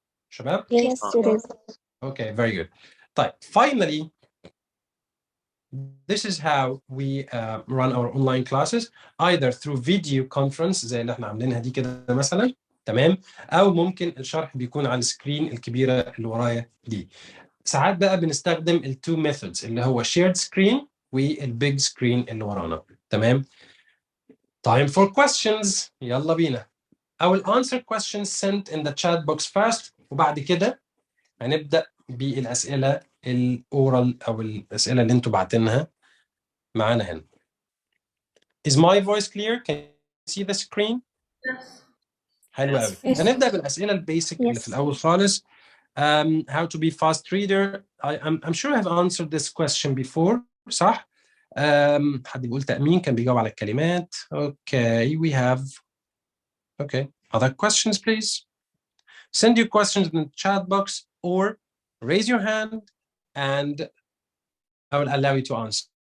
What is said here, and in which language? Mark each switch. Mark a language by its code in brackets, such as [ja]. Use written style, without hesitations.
[ar] Shabab? [en] Yes, it is. Okay, very good. Finally, this is how we run our online classes, either through video conference [ar] زي اللي احنا عاملينها دي كده مثلا. تمام. او ممكن الشرح بيكون على السكرين الكبيره اللي ورايا دي. ساعات بقى بنستخدم التو ميثودز اللي هو shared screen والبيج سكرين اللي ورانا. تمام. [en] Time for questions. [ar] يلا بينا. [en] I will answer questions sent in the chat box first, [ar] وبعد كده هنبدأ بالأسئلة الأورال أو الأسئلة اللي انتوا بعتينها معانا هنا. [en] Is my voice clear? Can you see the screen? Yes. [ar] حلو قوي. هنبدأ بالأسئلة البيسك اللي في الأول خالص. [en] How to be fast reader. I'm sure I've answered this question before. [ar] صح؟ حد بيقول تأمين كان بيجاوب على الكلمات. [en] Okay, we have. Okay, other questions, please. Send your questions in the chat box or raise your hand and I will allow you to answer.